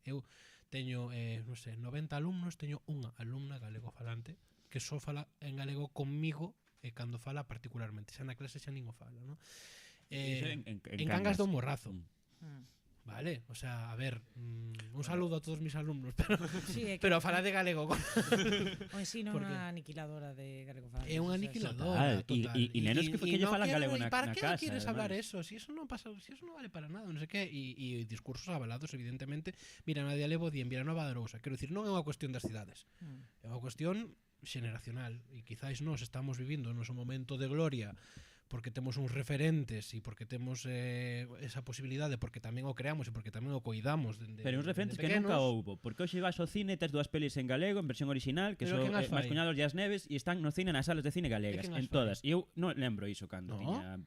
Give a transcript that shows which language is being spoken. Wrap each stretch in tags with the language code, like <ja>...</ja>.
<gl>Eu teño, non sei, 90 alumnos, teño unha alumna galego falante que só fala en galego conmigo e cando fala particularmente, xa na clase xa nin o fala, non? En Cangas do Morrazo. Vale, o sea, a ver,</gl> <es>un saludo a todos mis alumnos,</es> <gl>pero fala de galego. O ensino é unha aniquiladora de galego falante. É unha aniquiladora, total. E nenos que lle falan galego na casa.</gl> <es>¿Para qué no quieres hablar eso? Si eso no pasa, si eso no vale para nada,</es> <gl>non sei que,</gl> <es>e discursos avalados, evidentemente.</es> <gl>Mira, na de Alevo di en Vilanova de Arousa. Quero dicir, non é unha cuestión das cidades. É unha cuestión xeneracional, e quizáis nós estamos vivindo no noso momento de gloria porque temos uns referentes e porque temos esa posibilidade, porque tamén o creamos e porque tamén o coidamos pero uns referentes que nunca houbo, porque hoxe vas ao cine, tes dúas pelis en galego en versión original, que son Máis cuñados e as neves, e están no cine nas salas de cine galegas, en todas, e eu non lembro iso cando tiña...</gl>